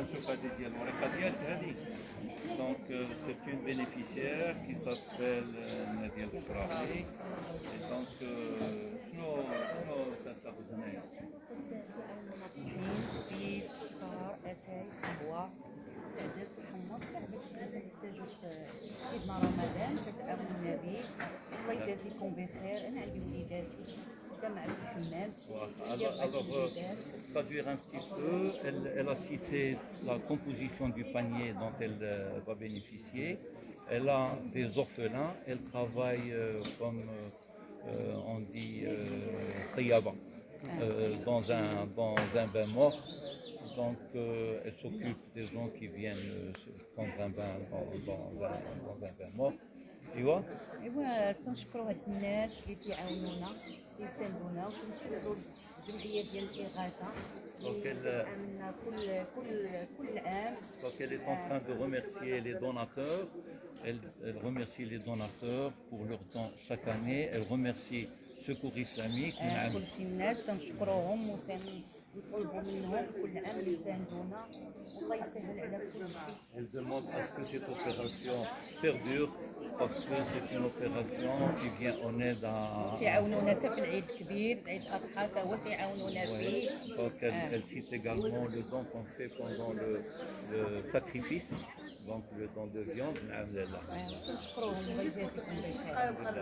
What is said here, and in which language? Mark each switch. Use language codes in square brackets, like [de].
[ar] نشوف هذه ديال الورقه ديالك هذه. [fr] دونك c'est une bénéficiaire qui s'appelle Nadia Bouchrahi. Et donc [ar] شنو تاخذ هنايا؟ زيت، سكر، اتاي، قهوه، عدس، حمص، كاع داكشي اللي كنحتاجو في سيدنا رمضان كتعاونونا به. الله يجازيكم بخير. انا عندي وليداتي جامعة الحمام. [fr] Alors, traduire un petit peu, elle a cité la composition du panier dont elle va bénéficier. Elle a des orphelins, elle travaille comme on dit Tayaba, dans un bain mort. Donc elle s'occupe des gens qui viennent prendre un bain dans un bain mort. [ar] ايوا كنشكروا هاد الناس اللي كيعاونونا كيساندونا وكنشكروا الجمعيه ديال الاغاثه اللي كتعاوننا كل عام. [fr] Donc elle est en train de remercier les donateurs. Elle remercie les donateurs pour leurs dons chaque année. Elle remercie Secours Islamique. [ar] كلشي الناس كنشكروهم وكنطلبوا منهم كل عام يساندونا والله يسهل على كلشي. [fr] Elle demande à ce que cette opération perdure parce que c'est une opération qui vient en aide à... [ar] كيعاونونا حتى في العيد الكبير، العيد الاضحى حتى هو كيعاونونا فيه. [fr] Donc elle cite également le don qu'on fait pendant le sacrifice, donc le don de viande. [ar] كنشكروهم الله يجازيكم بخير.